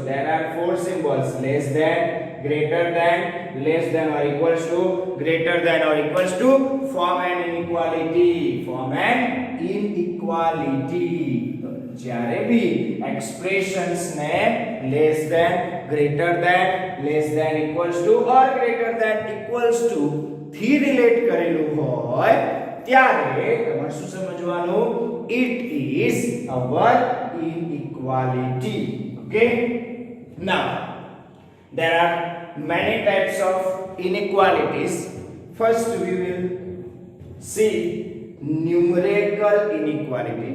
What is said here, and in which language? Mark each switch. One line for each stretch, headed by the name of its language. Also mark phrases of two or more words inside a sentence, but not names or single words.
English: There are 4 symbols: less than, greater than, less than or equals to, greater than or equals to. Form an inequality.
Gujarati: જ્યારે બી એક્સપ્રેશન્સ ને
English: less than, greater than, less than, equals to or greater than equals to
Gujarati: થી રિલેટ કરેલું હોય ત્યારે તમારે શું સમજવાનું?
English: It is our inequality. Okay, now there are many types of inequalities. First we will see numerical inequality.